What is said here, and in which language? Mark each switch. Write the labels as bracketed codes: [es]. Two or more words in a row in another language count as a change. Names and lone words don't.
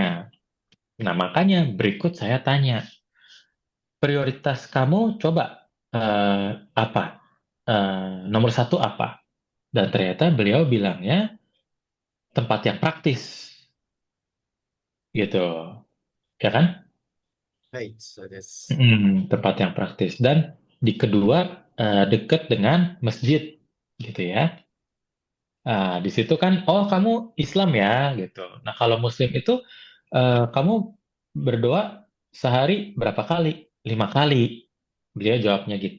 [id] Nah, makanya berikut saya tanya, prioritas kamu coba apa? Nomor satu apa? Dan ternyata beliau bilangnya tempat yang praktis, gitu, ya kan? [ja] はい、そうです。 [id] Tempat yang praktis. Dan di kedua, dekat dengan masjid, gitu ya. Di situ kan, oh kamu Islam ya, gitu. Nah kalau Muslim itu, kamu berdoa sehari berapa kali? 5 kali. Dia jawabnya gitu.